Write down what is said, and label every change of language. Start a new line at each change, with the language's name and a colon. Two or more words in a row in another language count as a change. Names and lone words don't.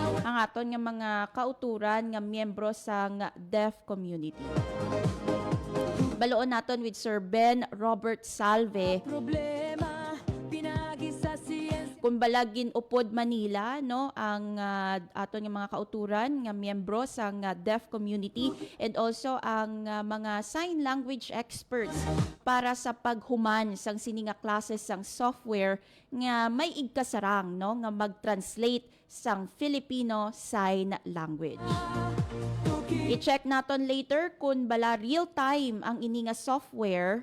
Hiligaynon: ang aton nga mga kauturan nga miyembro sang deaf community. Baloon naton with Sir Ben Robert Salve problema. Pinagi sa siyensya. kung balagin upod Manila no ang aton nga mga kauturan nga miyembro sang deaf community
English: and also
Hiligaynon: ang mga
English: sign language experts
Hiligaynon: para sa paghuman sang sini nga classes sang software nga may igkasarang no nga mag-translate sang Filipino Sign Language. I-check naton later kung bala
English: real time
Hiligaynon: ang ini nga software.